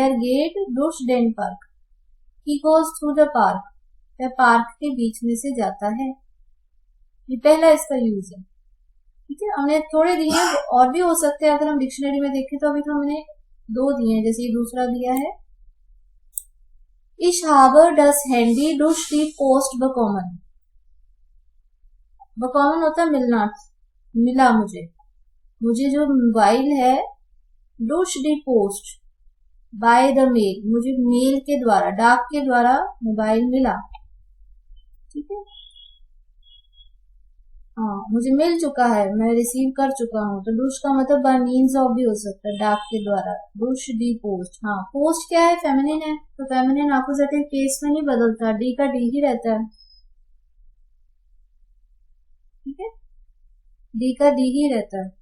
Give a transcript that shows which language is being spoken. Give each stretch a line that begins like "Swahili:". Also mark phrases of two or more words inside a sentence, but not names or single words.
German: Er geht durch den Park,
English: he goes through the park,
Hindi: वह पार्क के बीच में से जाता है। ये पहला इसका यूज है, ठीक है। हमने थोड़े दिए हैं, और भी हो सकते हैं अगर हम डिक्शनरी में देखें तो। अभी तो हमने 2 दिए हैं, जैसे ये दूसरा दिया है,
German: Ich habe das Handy durch die Post bekommen।
Hindi: bekommen होता है मिलना, मिला मुझे, मुझे जो मोबाइल है,
German: durch die Post,
English: by the mail,
Hindi: मुझे मेल के द्वारा, डाक के द्वारा मोबाइल मिला, ठीक है। हाँ, मुझे मिल चुका है, मैं रिसीव कर चुका हूँ। तो डुश का मतलब
English: by means of
Hindi: भी हो सकता है, डाक के द्वारा।
German: Durch die Post.
Hindi: हाँ, पोस्ट क्या है, फेमिनिन है, तो फेमिनिन
English: accusative case
Hindi: में नहीं बदलता, डी का डी ही रहता है, ठीक है, डी का डी ही रहता है।